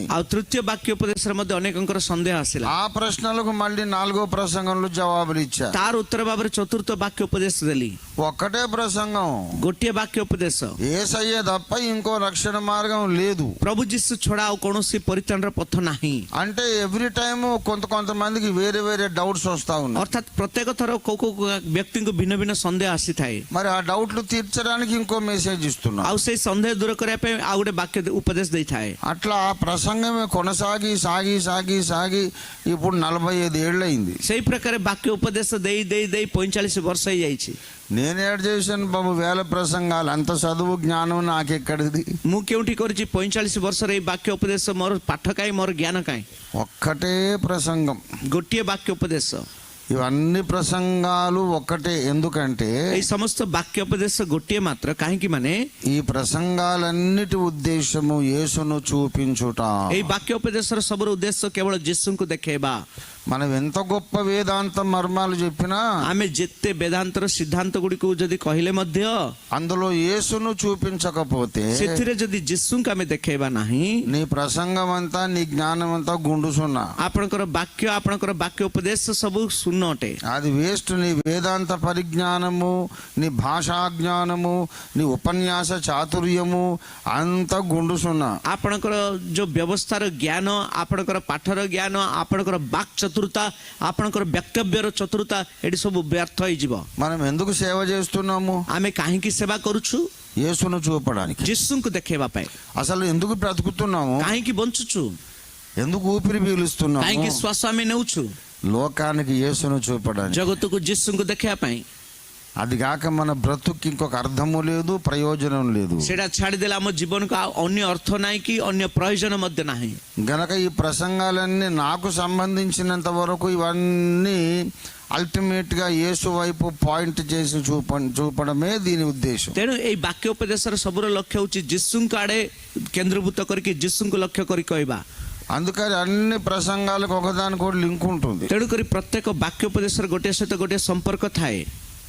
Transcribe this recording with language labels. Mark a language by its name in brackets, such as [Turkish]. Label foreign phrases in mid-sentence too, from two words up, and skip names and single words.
[Odia] ଆଉ ତୃତୀୟ ବାକ୍ୟ ଉପଦେଶରେ ମଧ୍ୟ ଅନେକଙ୍କର ସନ୍ଦେହ ଆସିଲା. [Telugu] ఆ ప్రశ్నలకు మళ్ళీ నాలుగో ప్రసంగంలో జవాబులు ఇచ్చా. [Odia] ତାର ଉତ୍ତର ଭାବରେ ଚତୁର୍ଥ ବାକ୍ୟ ଉପଦେଶ ଦେଲି. [Telugu] ఒక్కటే ప్రసంగం, [Odia] ଗୋଟିଏ ବାକ୍ୟ ଉପଦେଶ, [Telugu] యేసయ్య తప్ప ఇంకో రక్షణ మార్గం లేదు. [Odia] ପ୍ରଭୁ ଯୀଶୁ ଛଡା ଆଉ କୌଣସି ପରିତ୍ରାଣର ପଥ ନାହିଁ. [Telugu] అంటే [English] every time [Telugu] కొంతమందికి వేరే వేరే డౌట్స్ వస్తా ఉన్నాయి. [Odia] ଅର୍ଥାତ୍ ପ୍ରତ୍ୟେକ ଥର କୋଉ କୋଉ ବ୍ୟକ୍ତିଙ୍କୁ ଭିନ୍ନ ଭିନ୍ନ ସନ୍ଦେହ ଆସିଥାଏ. [Telugu] మరి ఆ డౌట్లు తీర్చడానికి ఇంకో మెసేజ్ ఇస్తున్నా. [Odia] ଆଉ ସେଇ ସନ୍ଦେହ ଦୂର କରିବା ପାଇଁ ଆଉ ଗୋଟେ ବାକ୍ୟ ଉପଦେଶ ଦେଇଥାଏ. [Telugu] అట్లా ఆ ప్రసంగమే కొనసాగి సాగి సాగి సాగి ఇప్పుడు 45 ఏళ్ళు అయింది. [Odia] ସେଇ ପ୍ରକାର ବାକ୍ୟ ଉପଦେଶ ଦେଇ ଦେଇ ଦେଇ 45 ବର୍ଷ ହେଇଯାଇଛି. [Telugu] నేను ఏడ్ చేశాను బాబు వేల ప్రసంగాలు, అంత చదువు జ్ఞానం నాకెక్కడిది? [Odia] ମୁଁ କେଉଁଠି କରିଛି 45 ବର୍ଷର ଏଇ ବାକ୍ୟ ଉପଦେଶ? ମୋର ପାଠ କାହିଁ, ମୋର ଜ୍ଞାନ କାହିଁ? [Telugu] ఒక్కటే ప్రసంగం. [Odia] ଗୋଟିଏ ବାକ୍ୟ ଉପଦେଶ. [Telugu] ఇవన్నీ ప్రసంగాలు ఒక్కటే. ఎందుకంటే [Odia] ଏଇ ସମସ୍ତ ବାକ୍ୟ ଉପଦେଶ ଗୋଟିଏ ମାତ୍ର. କାହିଁକି ମାନେ [Telugu] ఈ ప్రసంగాలన్నిటి ఉద్దేశము యేసును చూపించుట. [Odia] ଏଇ ବାକ୍ୟ ଉପଦେଶର ସବୁର ଉଦ୍ଦେଶ୍ୟ କେବଳ ଯୀଶୁଙ୍କୁ ଦେଖେଇବା. [Telugu] మనం ఎంత గొప్ప వేదాంత మర్మాలు చెప్పినా [Odia] ଆମେ ଯେତେ ବେଦାନ୍ତର ସିଦ୍ଧାନ୍ତ ଗୁଡ଼ିକୁ ଯଦି କହିଲେ ମଧ୍ୟ [Telugu] అందులో యేసును చూపించకపోతే [Odia] ସେଥିରେ ଯଦି ଯୀଶୁଙ୍କୁ ଆମେ ଦେଖେଇବା ନାହିଁ, [Telugu] నీ ప్రసంగం అంతా నీ జ్ఞానం అంతా గుండు సున్నా. [Odia] ଆପଣଙ୍କର ବାକ୍ୟ ଉପଦେଶ ସବୁ ଶୂନ ଅଟେ. [Telugu] అది వేస్ట్. నీ వేదాంత పరిజ్ఞానము, నీ భాషా జ్ఞానము, నీ ఉపన్యాస చాతుర్యము అంతా గుండు సున్నా. [Odia] ଆପଣଙ୍କର ଯୋଉ ବ୍ୟବସ୍ଥାର ଜ୍ଞାନ, ଆପଣଙ୍କର ପାଠର ଜ୍ଞାନ, ଆପଣଙ୍କର ବାକ୍ ଚତୁରତା, ଆପଣଙ୍କର ବକ୍ତବ୍ୟର ଚତୁରତା, ଏଠି ସବୁ ବ୍ୟର୍ଥ ହେଇଯିବ. [Telugu] మనం ఎందుకు సేవ చేస్తున్నాము? [Odia] ଆମେ କାହିଁକି ସେବା କରୁଛୁ? [Telugu] యేసును చూపడానికి. [Odia] ଯୀଶୁଙ୍କୁ ଦେଖେଇବା ପାଇଁ. [Telugu] అసలు ఎందుకు బ్రతుకుతున్నాము? [Odia] କାହିଁକି ବଞ୍ଚୁଛୁ? [Telugu] ఎందుకు ఊపిరి పీలుస్తున్నాము? [Odia] କାହିଁକି ଶ୍ୱାସ ଆମେ ନେଉଛୁ? [Telugu] లోకానికి యేసును చూపడానికి. [Odia] ଜଗତକୁ ଯୀଶୁଙ୍କୁ ଦେଖେଇବା ପାଇଁ. [Telugu] అది కాక మన బ్రతుక్కి ఇంకొక అర్థము లేదు, ప్రయోజనం లేదు. [Odia] ସେଟା ଛାଡ଼ିଦେଲେ ଆମ ଜୀବନକୁ ଆଉ ଅନ୍ୟ ଅର୍ଥ ନାହିଁ କି ଅନ୍ୟ ପ୍ରయోଜନ ମଧ୍ୟ ନାହିଁ. [Telugu] గనక ఈ ప్రసంగాలన్నీ నాకు సంబంధించినంత వరకు ఇవన్నీ అల్టిమేట్ గా యేసు వైపు పాయింట్ చేసి చూపడమే దీని ఉద్దేశం. [Odia] ତେଣୁ ଏଇ ବାକ୍ୟ ଉପଦେଶର ସବୁର ଲକ୍ଷ୍ୟ ହେଉଛି ଯୀଶୁଙ୍କ ଆଡ଼େ କେନ୍ଦ୍ରୀଭୂତ କରିକି ଯୀଶୁଙ୍କୁ ଲକ୍ଷ୍ୟ କରି କହିବା. [Telugu] అందుకని అన్ని ప్రసంగాలకు ఒకదానికి లింక్ ఉంటుంది. [Odia] ତେଣୁକରି ପ୍ରତ୍ୟେକ ବାକ୍ୟ ଉପଦେଶର ଗୋଟିଏ ସହିତ ଗୋଟିଏ ସମ୍ପର୍କ ଥାଏ.